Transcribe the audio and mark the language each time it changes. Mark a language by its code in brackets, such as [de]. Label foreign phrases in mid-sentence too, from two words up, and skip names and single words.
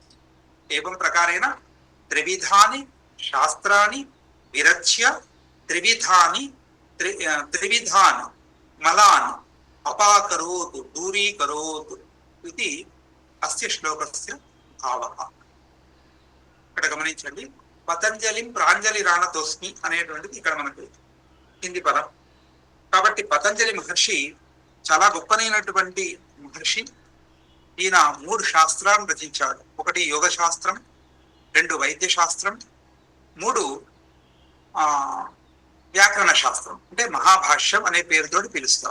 [sa] एवं प्रकारेण त्रिविधानि शास्त्राणि विरच्य त्रिविधान् मलान् अपाकरोत्, दूरीकरोत् इति अस्य श्लोकस्य भावः। [te] ఇక్కడ గమనించండి, [sa] పతంజలిం ప్రాంజలిరానతోస్మి [te] అనేటువంటిది ఇక్కడ మనకు హిందీ పదం. కాబట్టి పతంజలి మహర్షి చాలా గొప్పనైనటువంటి మహర్షి. ఈయన 3 శాస్త్రాలను రచించాడు. ఒకటి యోగ శాస్త్రం, 2 వైద్య శాస్త్రం, 3 వ్యాకరణ శాస్త్రం, అంటే మహాభాష్యం అనే పేరుతోటి పిలుస్తాం.